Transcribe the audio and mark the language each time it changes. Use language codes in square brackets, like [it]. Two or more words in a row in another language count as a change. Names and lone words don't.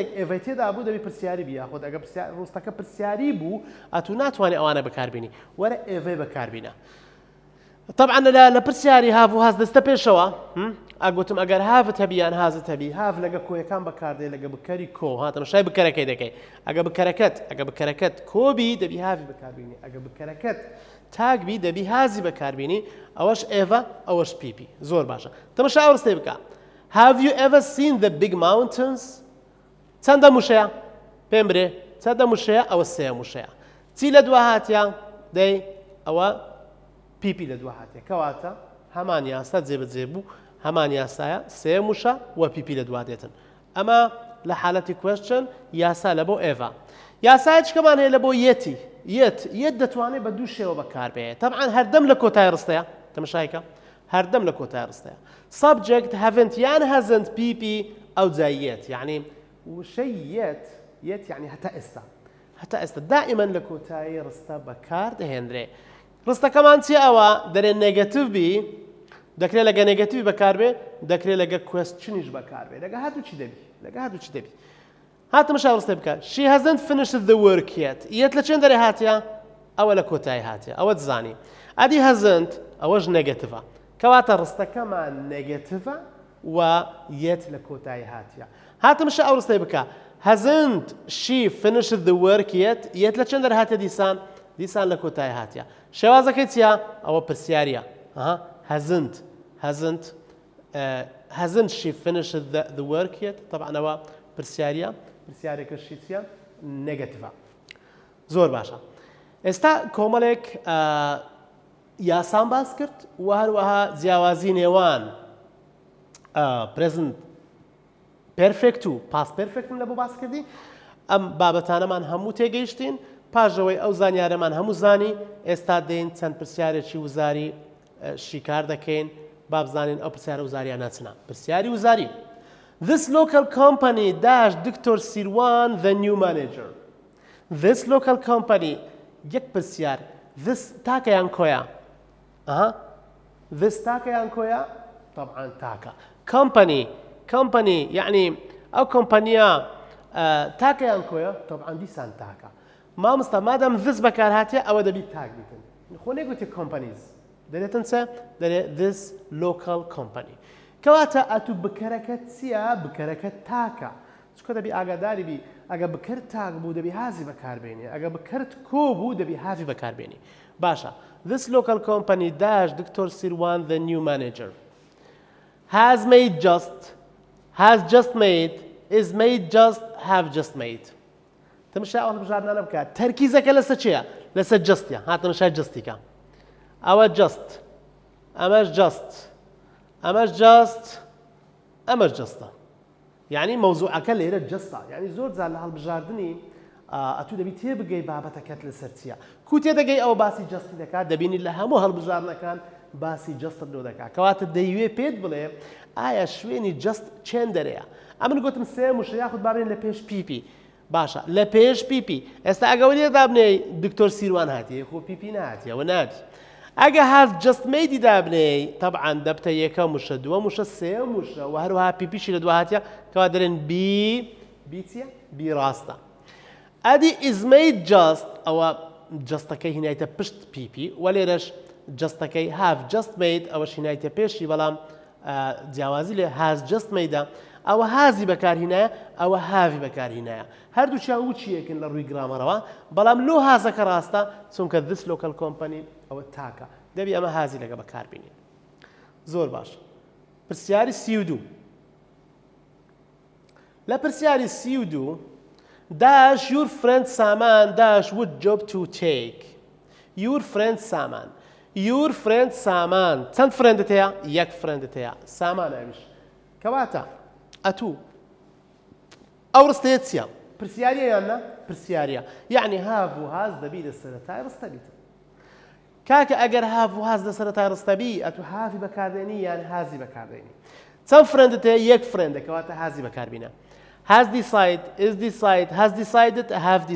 [ckb] ئێڤەی تێدا بوو دەبی پرسیاری بی یاخود ئەگە ڕستەکە پرسیاری بوو ئەتو ناتوانێ ئەوانە بەکاربینی وەرە ئێڤەی بەکاربینە طبعا لە پرسیاری هاف و هاز دەستە پێشەوە ئەگوتم ئەگەر هافت هەبی یان هازت هەبی هاف لەگە کۆیەکان بەکاردێ لەگە بکەری کۆ هاتەمەشای بکەرەکەی دەکەی ئەگە بکەرەکەت کۆبی دەبی هافی بەکاربینی ئەگە بکەرەکەت تاگبی دەبی هازی بەکاربینی ئەوەش ئێڤە ئەوەش pp زۆر باشە تەماشا ئەو ڕستەی بکە [en] Have you ever seen the big mountains [ckb] چەندە موشەیە پێم برێ چەندە موشەیە ئەوە سێ موشەیە چی لە دوا هاتیە دەی ئەوە pp لە دوا هاتیە کەواتە هەمان یاسا جێبەجێ بوو هەمان یاسایە سێ موشە و pp لە دوا دێتن ئەمە لە حالەتی question یاسا لە بۆ ئێڤە یاسای چکەمان هەیە لە بۆ یەتی یەت دەتوانێت بە دوو شێوە بەکاربێت طبعا هەردەم لە کۆتای ڕستەیە تەماشایکە هەردەم لە کۆتای ڕستەیە [en] subject haven't [ckb] یان [en] hasn't pp [ckb] ئەو جای یەت یعنی وشەی یەت یعنی هەتا ئێستا دائما لە کۆتایی ڕستە بەکار دەهێنرێ ڕستەکەمان چی ئەوە دەرێ نێگەتیڤ بی دەکرێت لەگە نێگەتیڤ بەکاربێ دەکرێت لەگە کوێستچنیش بەکاربێ لەگە هەردووچی دەبی هاتمەشا ڕستەی بکە [en] she hasn't finished the work yet [ckb] یەت لە چێن دەرێ هاتیە ئەوە لە کۆتایی هاتیە ئەوە دزانی ئەدی hasn't ئەوەش نێگەتیڤە کەواتە ڕستەکەمان نێگەتیڤە و یەت لە کۆتایی هاتیە هاتمەشە ئەو ڕستەی بکە [en] hasn't she finished the work yet [ckb] یەت لە چێن دەرێ هاتیە دیسان لە کۆتایی هاتیە شێوازەکەی چیە ئەوە پرسیاریە [en] hasn't she finished the work yet [ckb] طبعا ئەوە پرسیارێکەشی چیە نێگەتیڤە زۆر باشە ئێستا کۆمەڵێک یاسان باس کرد و هەروەها جیاوازی نێوان [en] present perfect [ckb] و [en] past perfectم [ckb] لە بۆ باس کردی ئەم بابەتانەمان هەموو تێگەیشتین پاژەوەی ئەو زانیارەمان هەموو زانی ئێستا دێن چەند پرسیارێکی وزاری شیکار دەکەین با بزانین ئەو پرسیارە وزاریان ناچنا پرسیاری وزاری [en] This local company dash Dr. Sirwan the new manager. This local company [ckb] یەک پرسیار this تاکەیان کۆیە this تاکەیان کۆیە طبعا تاکە company يعني ئەو کۆمپانیا تاکەیان کۆیە طبعا دیسان تاکە مامۆستا مادام this بەکار هاتێ ئەوە دەبی تاک بیتن خۆ نێگوتی companies دەرێتن چە دەرێت [en] this local company [ckb] کەواتە ئەتوو بکەرەکەت چییە بکەرەکەت تاکە چکە دەبی ئاگاداری بی ئەگە بکرد تاک بوو دەبی هازی بەکاربێنی ئەگە بکرد کۆ بوو دەبی هافی بەکاربێنی باشە [en] this local company dash Dr. Sirwan the new manager has just made is made just have just made [ckb] تمشى ئەوە بژاردنانە بکات تەرکیزەکە لەسەر چییە لەسەر جستیە هاتەمەشای جستیکە ئەوە just ئەمەش just ئەمەش just ئەمەش جستە یعنی مەوزوعەکە لێرە جستە یعنی زۆر جار لە هەڵبژاردننی ئەتوو دەبی تێبگەی بابەتەکەت لەسەر چییە کو تێدەگەی ئەوە باسی جستی دەکات دەبینی لە هەموو هەڵبژاردنەکان باسی جستت لۆ دەکات کەواتە دەیوێ پێت بڵێ ئایا شوێنی جست چێن دەرەیە ئەمن گوتم سێ وشە یاخود بابێن لە پێش پیپی باشە لە پێش پیپی ئێستا ئەگەوەریە دابنێی دکتۆر سیروان هاتیە خۆ پیپی نهاتیەوە ناتی ئەگە [en] has just made [ckb] دابنێی طبعا دەبتە یەکەم وشە دووەم وشە سێم وشە و هەروەها پیپیشی لە دو هاتیە کەوا دەرێن بی چییە بی ڕاستە ئەدی [en] is made just [ckb] ئەوە جستەکەی هینایتە پشت پیپی و لێرەش جستەکەی [en] have just made [ckb] ئەوەش هینایتە پێشی بەڵام جیاوازی لێ [en] has just made [ckb] ئەوە هازی بەکارهینایە ئەوە هاوی بەکارهینایە هەردووچیان وچیەکن لە ڕووی گرامەرەوە بەڵام لۆ هازەکە ڕاستە چونکە [en] this local company [ckb] ئەوە تاکە دەبی ئەمە هازی لەگە بەکاربینین زۆر باش پرسیاری 32 لە پرسیاری 32 [en] dash your friend Saman dash what job to take your friend Saman [ckb] چەند فرێندت هەیە یەک فرێندت هەیە سامان ئەویش کەواتە ئەتوو ئەو ڕستەیە چییە پرسیاریە یاننا پرسیاریە یعنی هاف و هاز دەبی لە سەرەتای ڕستە بیت کاکە ئەگەر هاف و هاز لە سەرەتای ڕستە بی ئەتوو هافی بەکاردێنی یان هازی بەکاردێنی چەند فرێندت هەیە یەک فرێندە کەواتە هازی بەکاربینە [en] has decided is decided has decided have this